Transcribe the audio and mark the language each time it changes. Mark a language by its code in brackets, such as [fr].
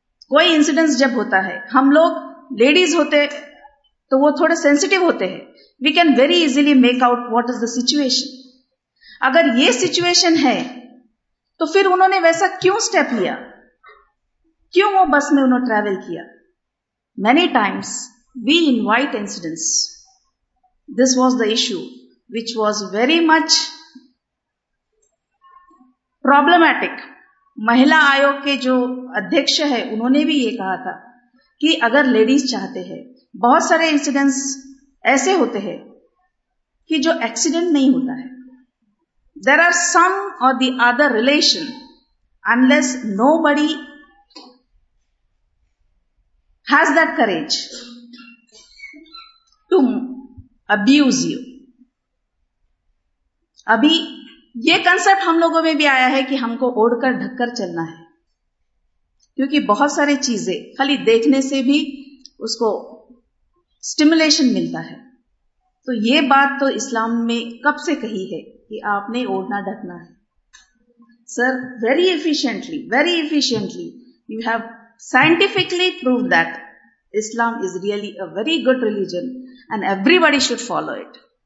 [ur] کوئی انسیڈنٹس جب ہوتا ہے, ہم لوگ لیڈیز ہوتے تو وہ تھوڑے سینسیٹیو ہوتے ہیں, [en] We can very easily make out what is the situation. [ur] اگر یہ سچویشن ہے تو پھر انہوں نے ویسا کیوں سٹیپ لیا, کیوں وہ بس میں انہوں ٹریول کیا. [en] Many times we invite incidents. This was the issue which was very much problematic. [ur] مہیلا آیوگ کے جو ادھیکش ہے, انہوں نے بھی یہ کہا تھا کہ اگر لیڈیز چاہتے ہیں, بہت سارے انسیڈنٹس ایسے ہوتے ہیں کہ جو ایکسیڈنٹ نہیں ہوتا ہے. [en] There are some or the other relation, unless nobody has that courage to abuse you. [ur] ابھی یہ کنسپٹ ہم لوگوں میں بھی آیا ہے کہ ہم کو اوڑھ کر ڈھک کر چلنا ہے, کیونکہ بہت سارے چیزیں خالی دیکھنے سے بھی اس کو سٹیمولیشن ملتا ہے. تو یہ بات تو اسلام میں کب سے کہی ہے کہ آپ نے اوڑھنا ڈھکنا ہے. [en] Sir, very efficiently you have scientifically prove that Islam is really a very good religion and everybody should follow it.